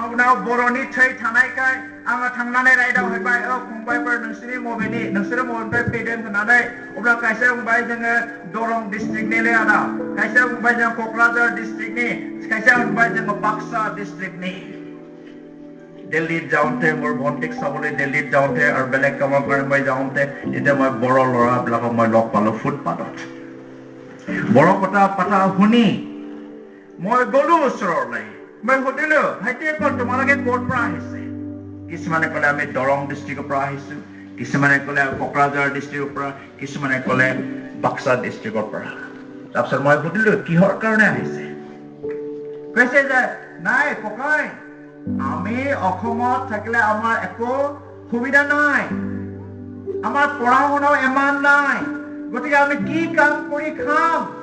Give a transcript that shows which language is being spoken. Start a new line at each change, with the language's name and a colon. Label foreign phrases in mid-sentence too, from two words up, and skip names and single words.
Bodo: उनाव बर'नि थै थानायखाय आङो थांनानै रायदावहैबाय फंबायफोर नोंसोरो मबेनिफ्राय फैदों होननानै अब्ला खायसे बुंबाय जोङो दरं डिस्ट्रिक्टनिलै आदा खायसे बुंबाय जों क'क्राझार डिस्ट्रिक्टनि खायसे बुंबाय जोङो बाक्सा डिस्ट्रिक्टनि
Assamese: दिल्लीत जाওঁতে মোৰ ভণ্টিক চাবলৈ দিল্লীত যাওঁতে আৰু বেলেগ কামৰ কাৰণে মই যাওঁতে এতিয়া মই বৰ ল'ৰাবিলাকক মই লগ পালো ফুটপাথত বৰ কথা শুনি মই গলো ওচৰলৈ মই সুধিলো ভাইটি তোমালোকে ক'ৰ পৰা আহিছে কিছুমানে ক'লে আমি দৰং ডিস্ট্ৰিক্টৰ পৰা আহিছো কিছুমানে ক'লে কোকৰাঝাৰ ডিস্ট্ৰিক্টৰ পৰা কিছুমানে ক'লে বাক্সা ডিস্ট্ৰিক্টৰ পৰা তাৰপিছত মই সুধিলো কিহৰ কাৰণে আহিছে কৈছে যে নাই ককাই আমি অসমত থাকিলে আমাৰ একো সুবিধা নাই আমাৰ পঢ়া শুনাও ইমান নাই গতিকে আমি কি কাম কৰি খাম